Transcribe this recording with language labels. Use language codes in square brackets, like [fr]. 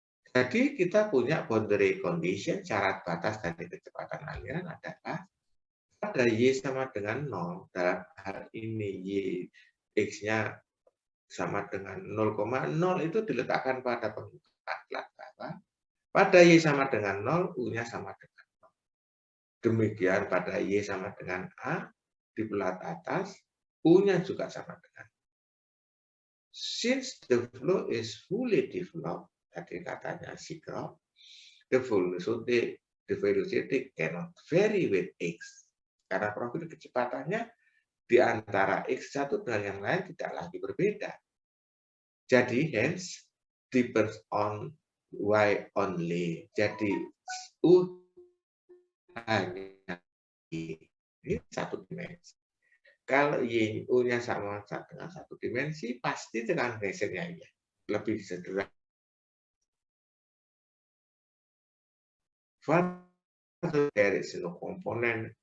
[id] Jadi kita punya boundary condition, syarat batas dari kecepatan aliran adalah pada Y sama dengan 0, dalam hal ini Y X-nya sama dengan 0,0 itu diletakkan pada permukaan plat bawah. Pada Y sama dengan 0, U-nya sama dengan 0. Demikian pada Y sama dengan A, di plat atas, U-nya juga sama dengan 0. [en] Since the flow is fully developed, [id] tadi katanya [en] Sigrov, the velocity cannot vary with X. [id] Karena profil kecepatannya di antara X1 dengan yang lain tidak lagi berbeda. [en] Jadi, hence, depends on Y only. [id] Jadi, U hanya ini satu dimensi. Kalau Y, U-nya sama dengan satu dimensi, pasti tegangan gesernya ya lebih sederhana. [en] Further, there is no component